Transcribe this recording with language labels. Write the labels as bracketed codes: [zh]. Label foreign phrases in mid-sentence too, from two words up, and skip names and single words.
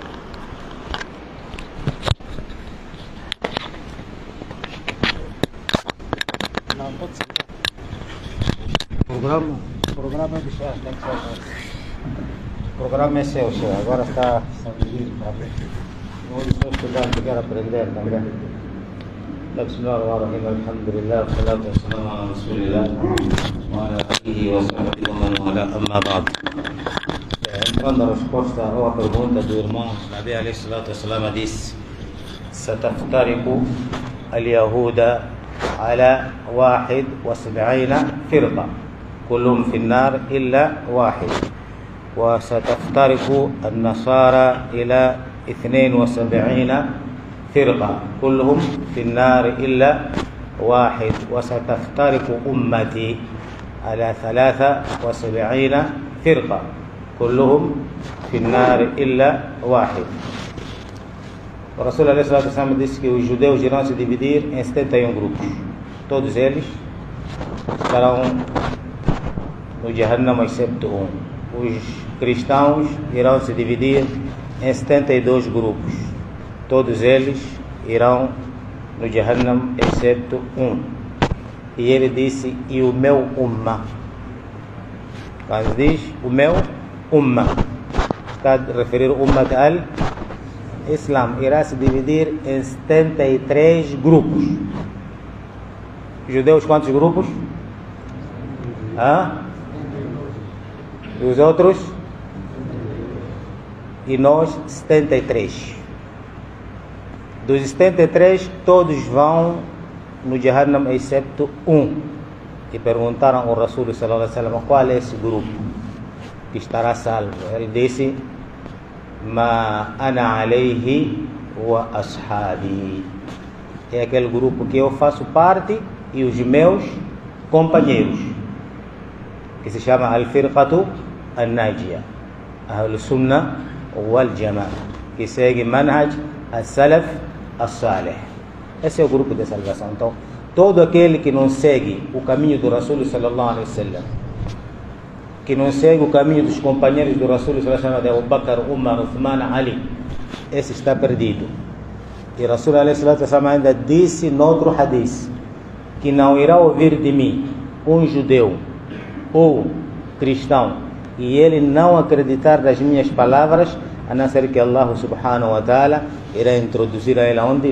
[pt] O programa é seu, Sheikh. Agora está livre para ver. Nós somos estudantes que querem aprender também. [ar] بسم الله الرحمن الرحيم. الحمد لله. والصلاة والسلام على رسول الله وعلى آله وصحبه ومن والاه، أما بعد. [pt] Entrando a resposta à pergunta do irmão, [ar] النبي عليه الصلاة wassalam disse: "ستفترق اليهود على 71 فرقة, كلهم في النار إلا واحد وستفترق النصارى إلى 72 فرقة كلهم في النار إلا واحد وستفترق أمتي على 73 فرقة كلهم في النار إلا واحد". [pt] O Rasul [ar] عليه الصلاة والسلام [pt] disse que os judeus irão se dividir em 71 grupos. Todos eles estarão no Jahannam, excepto um. Os cristãos irão se dividir em 72 grupos. Todos eles irão no Jahannam, exceto um. E ele disse, e o meu ummah. Quando diz o meu ummah, está a referir o [ar] أمة الإسلام. [pt] Irá se dividir em 73 grupos. Judeus, quantos grupos? E os outros? E nós, 73. Dos 73, todos vão no Jahannam, excepto um. E perguntaram ao Rasul [ar] صلى الله عليه وسلم, [pt] qual é esse grupo que estará salvo? Ele disse, [ar] ما أنا عليه وأصحابي. [pt] É aquele grupo que eu faço parte e os meus companheiros, que se chama [ar] الفرقة الناجية، أهل السنة والجماعة, [pt] que segue [ar] منهج السلف الصالح. [pt] Esse é o grupo de salvação. Então, todo aquele que não segue o caminho do Rasul [ar] صلى الله عليه وسلم, [pt] que não segue o caminho dos companheiros do Rasul [ar] صلى الله عليه وسلم, [pt] de Abu Bakr, Umar, Uthman, Ali, esse está perdido. E Rasul [ar] صلى الله عليه وسلم [pt] ainda disse noutro hadith, que não irá ouvir de mim um judeu ou cristão e ele não acreditar nas minhas palavras, a não ser que Allah [ar] سبحانه وتعالى [pt] irá introduzir a ele onde?